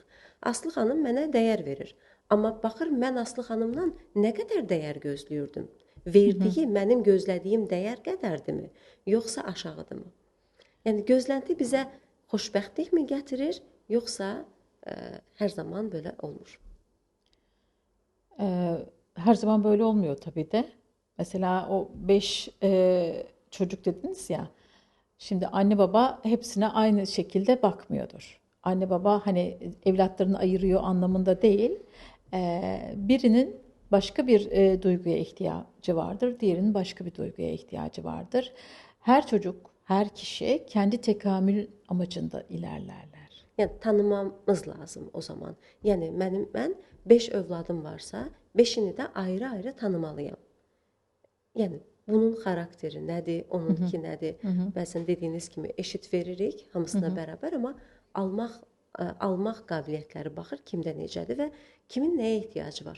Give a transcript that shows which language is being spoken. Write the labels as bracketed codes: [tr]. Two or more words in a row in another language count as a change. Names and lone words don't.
[az] Aslı xanım mənə dəyər verir. Amma baxır mən Aslı xanımdan nə qədər dəyər gözləyirdim? Verdiyi mənim gözlədiyim dəyər qədərdirmi, yoxsa aşağıdırmı? Yəni gözlənti bizə xoşbəxtlikmi gətirir, yoxsa hər zaman belə olmur? [tr] Her zaman böyle olmuyor tabii de. Mesela o 5 çocuk dediniz ya. Şimdi anne baba hepsine aynı şekilde bakmıyordur. Anne baba hani evlatlarını ayırıyor anlamında değil. Birinin başka bir duyguya ihtiyacı vardır. Diğerinin başka bir duyguya ihtiyacı vardır. Her çocuk, her kişi kendi tekamül amacında ilerlerler. [az] Yəni tanımamız lazım o zaman. Yəni mən 5 övladım varsa, 5-ini də ayrı-ayrı tanımalıyam. Yəni bunun xarakteri nədir, onunki nədir? Bəzən dediyiniz kimi eşit veririk hamısına bərabər, amma almaq qabiliyyətləri baxır kimdə necədir və kimin nəyə ehtiyacı var.